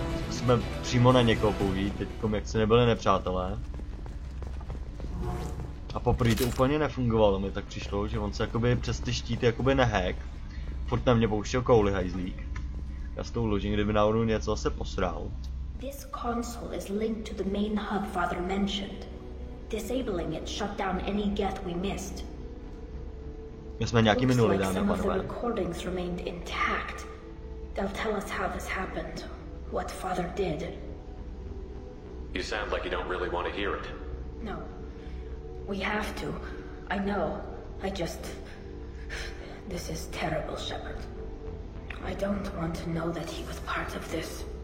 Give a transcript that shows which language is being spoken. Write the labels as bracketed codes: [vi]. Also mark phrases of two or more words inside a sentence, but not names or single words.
[cs] Zkusíme přímo na někoho použít, teďkom jak se nebyli nepřátelé. A poprvé to úplně nefungovalo, mi tak přišlo, že on se jakoby přes ty štíty jakoby nehack. Furt na mě pouštěl kouli hajzlík. Já s tou ložím, kdyby náhodou něco zase posral. [en] This console is linked to the main hub Father mentioned. Disabling it shut down any get we missed. [cs] My jsme nějaký minuli, [en] Looks like [cs] dámy a [en] some of the [cs] pánové. [en] recordings remained intact. They'll tell us how this happened, what Father did. You sound like you don't really want to hear it. No. We have to. I know. This is terrible, Shepard. I don't want to know that he was part of this.